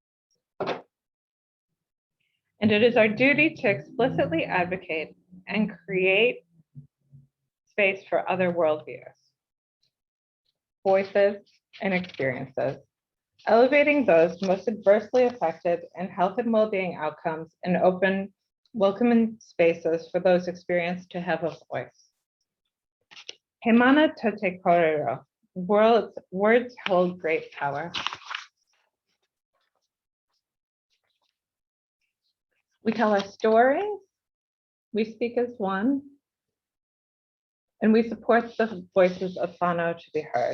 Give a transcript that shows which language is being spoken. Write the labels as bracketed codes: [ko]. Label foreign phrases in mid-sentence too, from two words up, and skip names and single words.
[en] and it is our duty to explicitly advocate and create space for other worldviews, voices, and experiences, elevating those most adversely affected in health and well-being outcomes and open, welcoming spaces for those experienced to have a voice. [mi] He mana tote korero. [en] Words hold great power. We tell our stories, we speak as one, and we support the voices of whānau to be heard.